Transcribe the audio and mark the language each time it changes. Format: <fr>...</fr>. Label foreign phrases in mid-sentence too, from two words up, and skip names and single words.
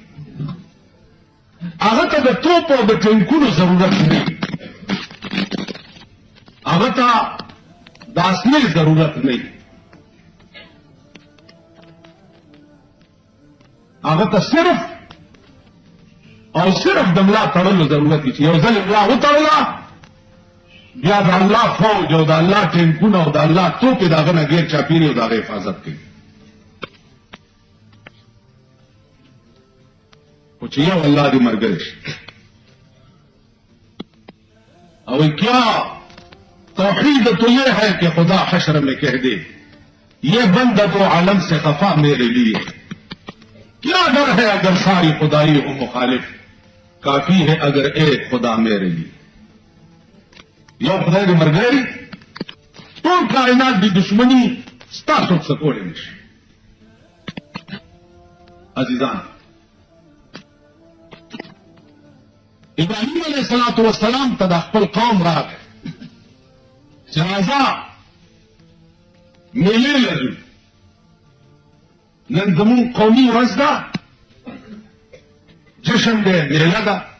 <ps>هغه ته د توپ او د ټینکونو ضرورت نه هغه ته د اصلي ضرورت نه هغه ته صرف او صرف د ملا تړلو ضرورت دی چې یو ځل ملا وتړله بیا د الله فوج او د الله ټینکونه او د الله توپې د هغه نه غیر چاپېري او د هغه حفاظت کوي خو چې یو الله دې ملګری شي او</ps> <ur>کیا توحید تو یہ ہے کہ خدا حشر میں کہہ دے یہ بندہ تو عالم سے خفا میرے لیے کیا ڈر ہے اگر ساری خدائی ہو مخالف کافی ہے اگر ایک خدا میرے لیے</ur> <ps>یو خدای دې مرګري ټول کائنات دی دشمنی ستاسو څخه کولای نشي عزیزان ابراهیم علیه السلام ته د خپل قوم راغی چې راځه میلې لرو نن زمون قومي ورځ ده جشن دی میله ده</ps>